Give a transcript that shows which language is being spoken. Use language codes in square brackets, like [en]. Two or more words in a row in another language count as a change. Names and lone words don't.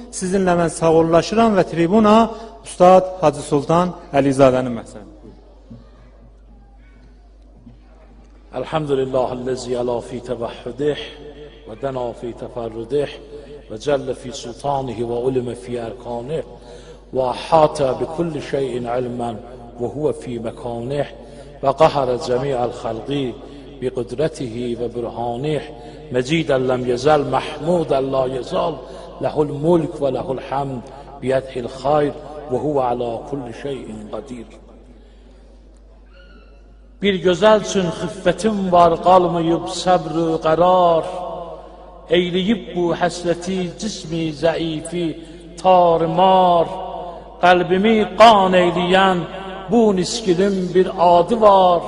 [az] sizinlə mən sağollaşıram və tribuna Ustad Hacı Sultan Əlizadənin məsələsi. [ar] الحمد لله الذي علا في توحده ودنا في تفرده وجل في سلطانه وعلم في أركانه وأحاط بكل شيء علما وهو في مكانه وقهر جميع الخلق بقدرته وبرهانه مجيدا لم يزل محمودا لا يزال له الملك وله الحمد بيده الخير وهو على كل شيء قدير. [az] Bir gözəl üçün xiffətim var, qalmayıb səbr-ı qərar. Eyləyib bu həsrəti, cismi zəifi tarimar. Qəlbimi qan eyləyən bu niskilin bir adı var.